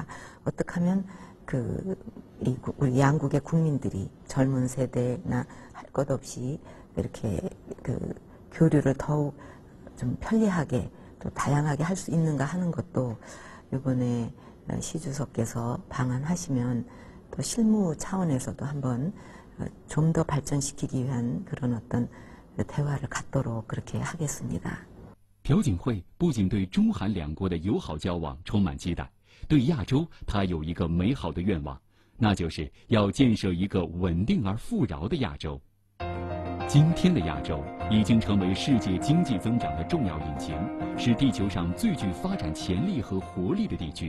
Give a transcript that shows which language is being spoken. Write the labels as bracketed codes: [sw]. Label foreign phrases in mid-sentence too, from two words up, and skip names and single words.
[ko] 어떻게 하면 우리 양국의 국민들이 젊은 세대나 할 것 없이 이렇게 교류를 더욱 좀 편리하게 또 다양하게 할 수 있는가 하는 것도 이번에 시 주석께서 방한하시면 또 실무 차원에서도 한번 좀 더 발전시키기 위한 그런 어떤 대화를 갖도록 그렇게 하겠습니다. [zh] 朴槿惠不仅对中韩两国的友好交往充满期待，对亚洲他有一个美好的愿望，那就是要建设一个稳定而富饶的亚洲。今天的亚洲已经成为世界经济增长的重要引擎，是地球上最具发展潜力和活力的地区。